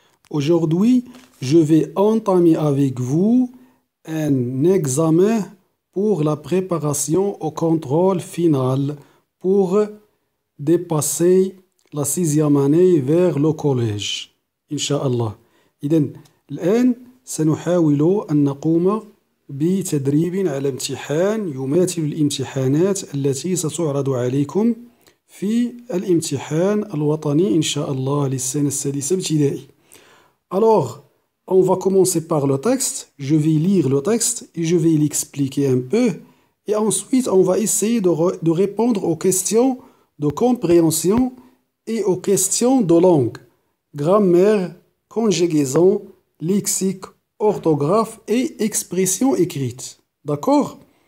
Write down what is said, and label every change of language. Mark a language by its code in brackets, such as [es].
[fr] Aujourd'hui, je vais entamer avec vous un examen pour la préparation au contrôle final pour dépasser la sixième année vers le collège. [ar] Inch'Allah. إذن الآن سنحاول أن نقوم بتدريب على امتحان يماثل الامتحانات التي ستعرض عليكم في الامتحان الوطني إن شاء الله للسنة السادسة ابتدائي. [fr] Alors, on va commencer par le texte. Je vais lire le texte et je vais l'expliquer un peu. Et ensuite, on va essayer de répondre aux questions de compréhension et aux questions de langue, grammaire, conjugaison, lexique, orthographe et expression écrite. D'accord?